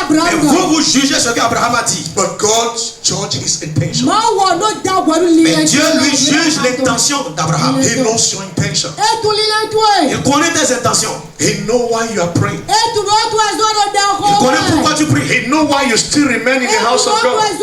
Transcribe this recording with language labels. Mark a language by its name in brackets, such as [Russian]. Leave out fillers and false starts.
[French] Et vous jugez ce qu'Abraham a dit. [English] But God judged his intention. [French] Mais Dieu lui juge l'intention d'Abraham. [English] He knows your intention. [French] Il connaît tes intentions. [English] He knows why you are praying. [French] Il connaît pourquoi tu pries. [English] He knows why you still remain in the house of God.